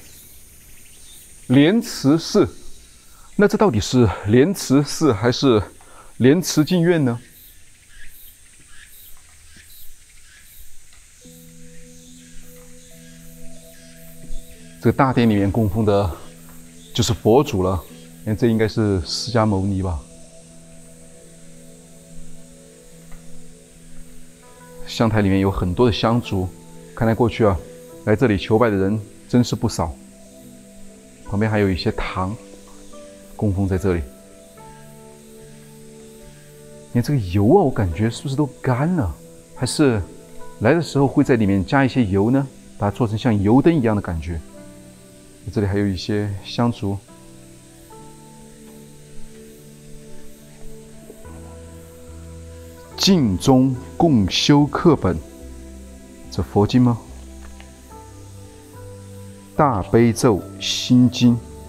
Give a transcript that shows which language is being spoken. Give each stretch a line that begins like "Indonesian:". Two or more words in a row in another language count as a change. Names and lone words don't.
Chinese: 蓮池寺，那這到底是蓮池寺還是蓮池淨苑呢？這個大殿裡面供奉的就是佛祖了，你看這應該是釋迦牟尼吧。香台裡面有很多的香燭，看來過去啊，來這裡求拜的人真是不少。旁邊還有一些糖供奉在這裡。你看這個油啊，我感覺是不是都乾了？還是來的時候會在裡面加一些油呢？把它做成像油燈一樣的感覺。這裡還有一些香燭。淨宗共修課本，這佛經嗎？大悲咒心經。